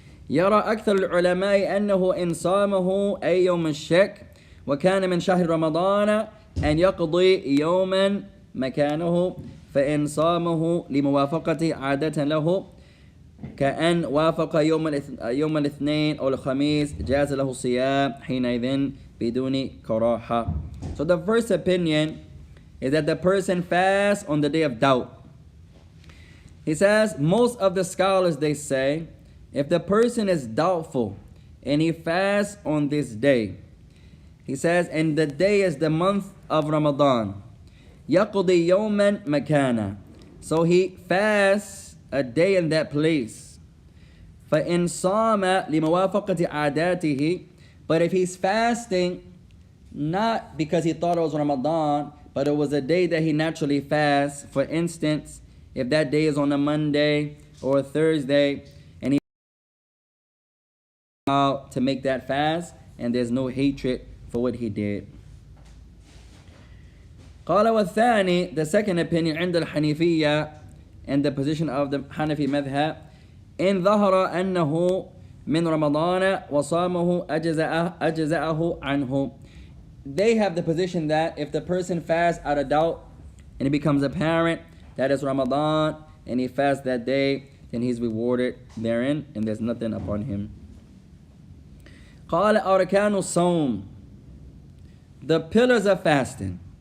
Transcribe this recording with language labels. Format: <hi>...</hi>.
<ar>يرى أكثر العلماء أنه إن صامه أي يوم الشك وكان من شهر رمضان أن يقضي يوما مكانه فإن صامه لموافقة عادة له كأن وافق يوم الاثنين أو الخميس جاز له الصيام حينئذ بدون كراهة.</ar> <en>So the first opinion is that the person fasts on the day of doubt. He says most of the scholars, they say, if the person is doubtful and he fasts on this day, he says, and the day is the month of Ramadan,</en> <ar>يقضي يوما مكانا,</ar> <en>so he fasts a day in that place.</en> <ar>فإن صام لموافقة عاداته,</ar> <en>but if he's fasting not because he thought it was Ramadan, but it was a day that he naturally fasts, for instance, if that day is on a Monday or a Thursday, and he out to make that fast, and there's no hatred for what he did.</en> <ar>قال والثاني,</ar> <en>the second opinion</en> <ar>عند الحنيفية,</ar> <en>and the position of the Hanafi madhab,</en> <ar>إن ظهر أنه من رمضان وصامه أجزأه عنه.</ar> <en>They have the position that if the person fasts out of doubt and it becomes apparent that it's Ramadan and he fasts that day, then he's rewarded therein and there's nothing upon him.</en> <ar>قال أركان الصوم,</ar> <en>the pillars of fasting.</en>